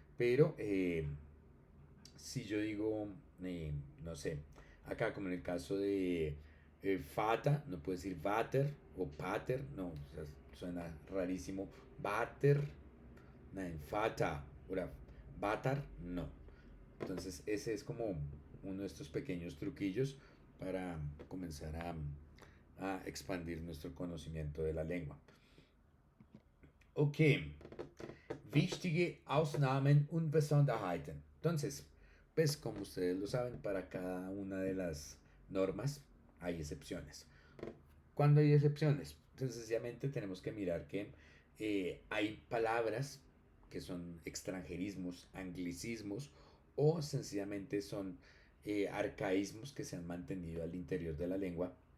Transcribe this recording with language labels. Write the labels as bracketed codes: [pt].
[es] Pero si yo digo, no sé, acá como en el caso de Fata, no puedo decir Vater o Pater, no, o sea, suena rarísimo. Vater, nein, Fata, o Vatar, no. Entonces ese es como uno de estos pequeños truquillos para comenzar a expandir nuestro conocimiento de la lengua. [de] Ok, wichtige Ausnahmen und Besonderheiten. [es] Entonces, pues como ustedes lo saben, para cada una de las normas hay excepciones. ¿Cuándo hay excepciones? Entonces, sencillamente tenemos que mirar que hay palabras que son extranjerismos, anglicismos o sencillamente son arcaísmos que se han mantenido al interior de la lengua.